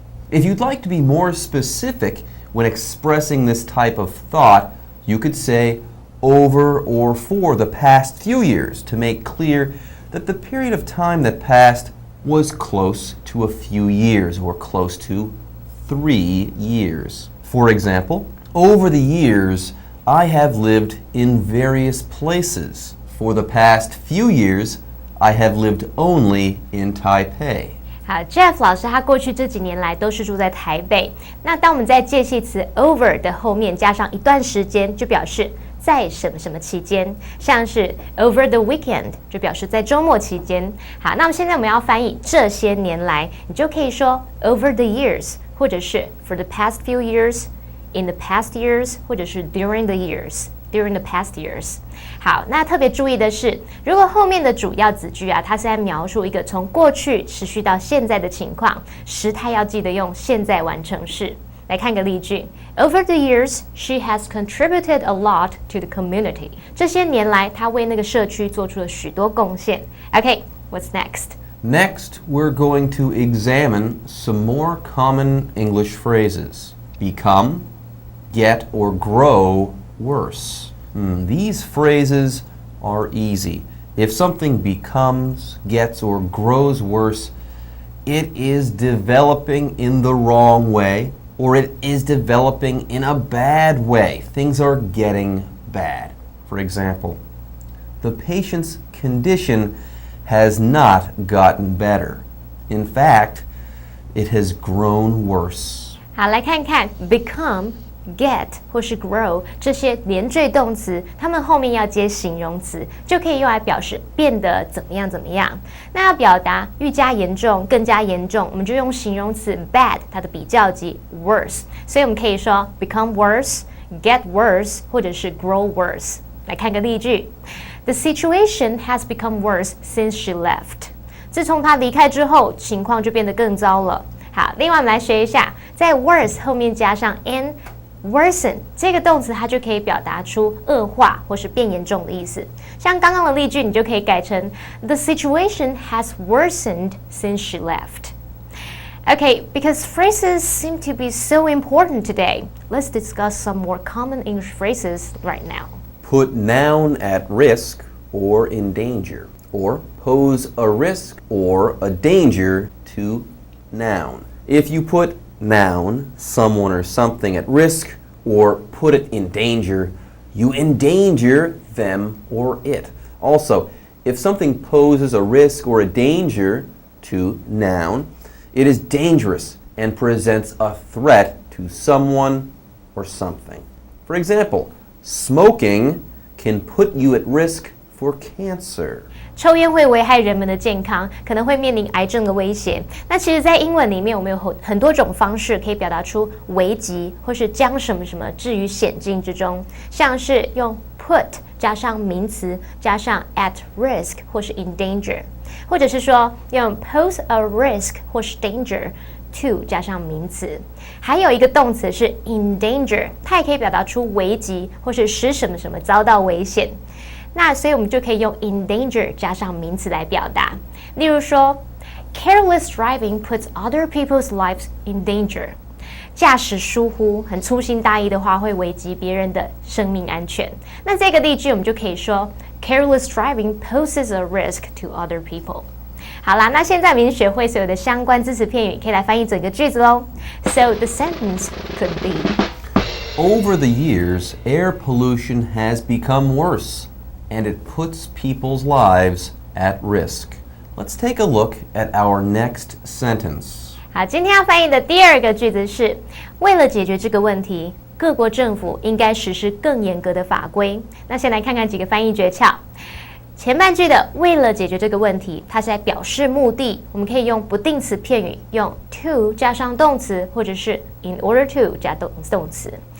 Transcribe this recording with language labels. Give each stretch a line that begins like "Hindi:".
English: If you'd like to be more specific when expressing this type of thought, you could say over or for the past few years to make clear that the period of time that passed was close to a few years or close to 3 years. For example, over the years, I have lived in various places. For the past few years, I have lived only in Taipei.
Chinese: 好 ，Jeff 老师他过去这几年来都是住在台北。那当我们在介系词 over 的后面加上一段时间，就表示在什么什么期间，像是 over the weekend 就表示在周末期间。好，那么现在我们要翻译这些年来，你就可以说 over the years， 或者是 for the past few years。
English: In the past years，
Chinese: 或者是
English: during the years，during the past years。
Chinese: 好，那特别注意的是，如果后面的主要子句啊，它是在描述一个从过去持续到现在的情况，时态要记得用现在完成式。来看个例句
English: ：Over the years, she has contributed a lot to the community.
Chinese: 这些年来，她为那个社区做出了许多贡献。
English: Okay, what's next? Next, we're going to examine some more common English phrases. Become, get, or grow worse. These phrases are easy. If something becomes, gets, or grows worse, it is developing in the wrong way, or it is developing in a bad way. Things are getting bad. For example, the patient's condition has not gotten better. In fact, it has grown worse.
Chinese: 好，来看看 become、get 或是 grow 这些连缀动词，它们后面要接形容词，就可以用来表示变得怎么样怎么样。那要表达愈加严重、更加严重，我们就用形容词 bad 它的比较级 worse。所以我们可以说 become worse、get worse 或者是 grow worse。来看个例句。
English: The situation has become worse since she left.
Chinese: 自从她离开之后，情况就变得更糟了。好，另外我们来学一下，在 worse 后面加上 n，worsen 这个动词它就可以表达出恶化或是变严重的意思。像刚刚的例句，你就可以改成
English: The situation has worsened since she left. Okay, because phrases seem to be so important today, let's discuss some more common English phrases right now. Put noun at risk or in danger, or pose a risk or a danger to noun. If you put noun, someone or something at risk, or put it in danger, you endanger them or it. Also, if something poses a risk or a danger to noun, it is dangerous and presents a threat to someone or something. For example, smoking can put you at risk for cancer.
Chinese: 抽烟会危害人们的健康，可能会面临癌症的威胁。那其实，在英文里面，我们有很多种方式可以表达出危及，或是将什么什么置于险境之中，像是用 put 加上名词，加上 at risk 或是 in danger，或者是说用
English: pose a risk
Chinese: 或是 danger to 加上名词。还有一个动词是 in danger， 它也可以表达出危及，或是使什么什么遭到危险。那所以我们就可以用 in danger 加上名词来表达。
English: 例如说 careless driving puts other people's lives in danger.
Chinese: 驾驶疏忽、很粗心大意的话，会危及别人的生命安全。
English: 那这个例句我们就可以说 careless driving poses a risk to other people.
Chinese: 好啦，那现在我们已经学会所有的相关字词片语，可以来翻译整个句子咯。
English: So the sentence could be: Over the years, air pollution has become worse, and it puts people's lives at risk. Let's take a look at our next sentence.
Chinese: 好，今天要翻译的第二个句子是：为了解决这个问题，各国政府应该实施更严格的法规。那先来看看几个翻译诀窍。前半句的为了解决这个问题，它是在表示目的，我们可以用不定词片语，用 to 加上动词，或者是 in order to 加动词。